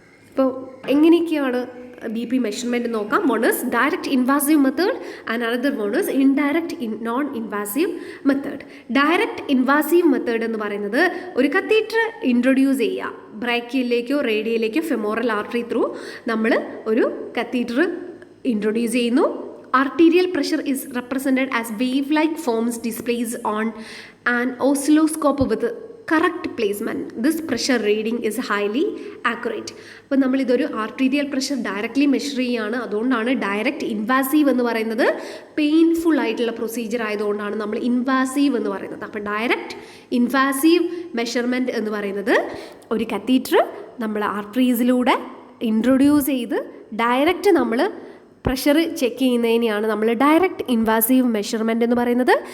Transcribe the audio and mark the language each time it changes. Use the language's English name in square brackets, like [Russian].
[Malayalam] അപ്പോൾ എങ്ങനെയൊക്കെയാണ് B P measurement നോക്കാം. [English] One is direct invasive method and another one is indirect non invasive method. [Malayalam] Direct invasive method എന്ന് പറയുന്നത് ഒരു catheter introduce ചെയ്യുക, ബ്രാക്കിയയിലേക്കോ റേഡിയയിലേക്കോ ഫെമോറൽ ആർട്ടറി ത്രൂ നമ്മൾ ഒരു കത്തീറ്റർ ഇൻട്രൊഡ്യൂസ് ചെയ്യുന്നു. [English] Arterial pressure is represented as wave-like forms displayed on an oscilloscope with correct placement. This pressure reading is highly accurate. [Malayalam] അപ്പോൾ നമ്മളിതൊരു arterial pressure directly measure ചെയ്യുകയാണ്. അതുകൊണ്ടാണ് direct invasive എന്ന് പറയുന്നത്. Painful ആയിട്ടുള്ള procedure ആയതുകൊണ്ടാണ് നമ്മൾ ഇൻവാസീവ് എന്ന് പറയുന്നത്. അപ്പോൾ ഡയറക്റ്റ് ഇൻവാസീവ് മെഷർമെൻറ്റ് എന്ന് പറയുന്നത് ഒരു കത്തീറ്റർ നമ്മൾ ആർട്ടറീസിലൂടെ ഇൻട്രൊഡ്യൂസ് ചെയ്ത് ഡയറക്റ്റ് നമ്മൾ പ്രഷർ ചെക്ക് ചെയ്യുന്നതിനെയാണ് നമ്മൾ ഡയറക്റ്റ് ഇൻവാസീവ് മെഷർമെൻറ്റ് എന്ന് പറയുന്നത്.